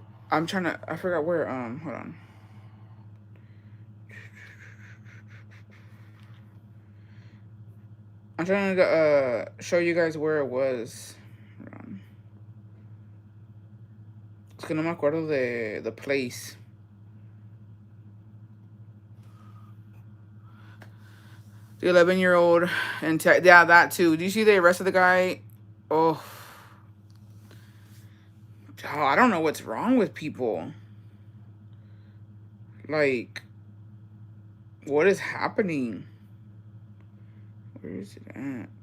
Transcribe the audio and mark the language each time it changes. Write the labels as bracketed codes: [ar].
[en] I'm trying to, I forgot where, hold on. I'm trying to show you guys where it was. [es] Es que no me acuerdo de [en] the place. The 11-year-old and yeah, that too. Do you see the rest of the guy? Oh, I don't know what's wrong with people. Like, what is happening? Where is it at?